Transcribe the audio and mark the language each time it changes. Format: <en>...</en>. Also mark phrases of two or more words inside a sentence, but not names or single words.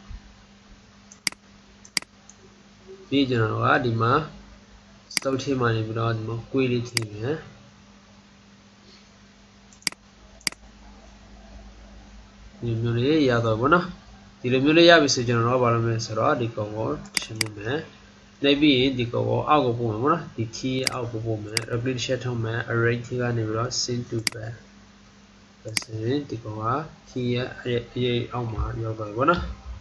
<my>ပြီးကျွန်တော်တို့ကဒီမှာ stock ထဲမှာနေပြီးတော့ဒီမှာကွေးလေးထည့်မယ်ဒီလိုမျိုးလေးရတော့ပေါ့နော်ဒီလိုမျိုးလေးရပြီဆိုကျွန်တော်တို့ကဘာလုပ်မလဲဆိုတော့ဒီကောင်ကိုရှင်းမယ်နှိပ်ပြီးရင်ဒီကောင်ကိုအောက်ကိုပို့မယ်ပေါ့နော်ဒီ T ရဲ့အောက်ကိုပို့မယ် repetition ထုတ်မယ် array T ကနေပြီးတော့</my> <en>syn to back</en> <my>ဒါဆိုရင်ဒီကောင်က T ရဲ့အရေးအောက်မှာရောက်သွားပြီပေါ့နော်</my>